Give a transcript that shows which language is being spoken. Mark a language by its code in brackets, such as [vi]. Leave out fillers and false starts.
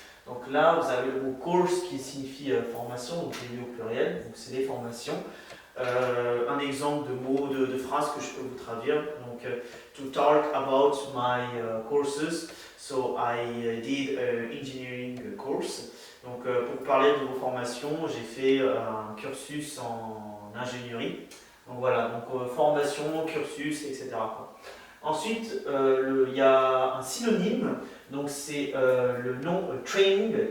[fr] Donc là, vous avez le mot course qui signifie formation, donc j'ai mis au pluriel, donc c'est des formations. Un exemple de mot, de phrase que je peux vous traduire. Donc, [en] to talk about my courses. So I did an engineering course. [fr] Donc pour parler de vos formations, j'ai fait un cursus en ingénierie. Donc voilà, donc formation, cursus, etc. Ensuite, il y a un synonyme, donc c'est le nom training.